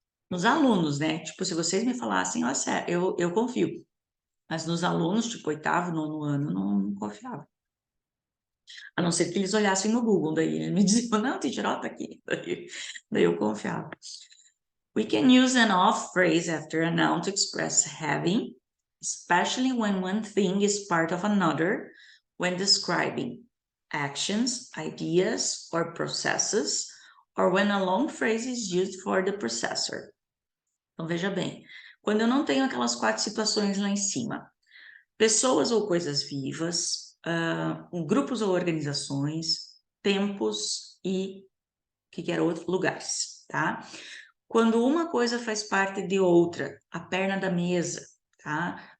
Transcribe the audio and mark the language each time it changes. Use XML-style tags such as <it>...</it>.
<pt>Nos alunos, né? Tipo, se vocês me falassem, ó, sério, eu confio. Mas nos alunos, tipo, oitavo, nono ano, eu não confiava. A não ser que eles olhassem no Google, daí eles me diziam, não, teacher, ó, tá aqui. Daí eu confiava.</pt> <en>We can use an off phrase after a noun to express having, especially when one thing is part of another, when describing actions, ideas, or processes, or when a long phrase is used for the processor.</en> <pt>Então, veja bem, quando eu não tenho aquelas 4 situações lá em cima, pessoas ou coisas vivas, grupos ou organizações, tempos e, o que era outro? Lugares, tá? Quando uma coisa faz parte de outra, a perna da mesa, tá?</pt>